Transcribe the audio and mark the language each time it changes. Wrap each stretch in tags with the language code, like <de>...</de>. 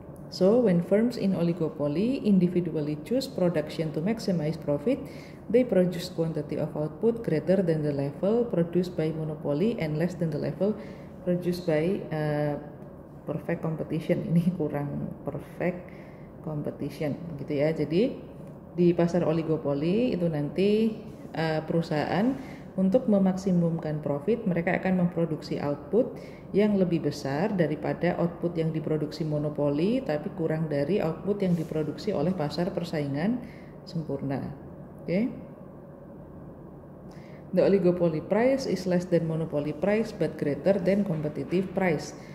<en>So when firms in oligopoly individually choose production to maximize profit, they produce quantity of output greater than the level produced by monopoly and less than the level produced by perfect competition.</en> <id>Ini kurang perfect competition gitu ya. Jadi di pasar oligopoli itu nanti perusahaan untuk memaksimumkan profit mereka akan memproduksi output yang lebih besar daripada output yang diproduksi monopoli tapi kurang dari output yang diproduksi oleh pasar persaingan sempurna. Okay?</id> <en>The oligopoly price is less than monopoly price but greater than competitive price.</en>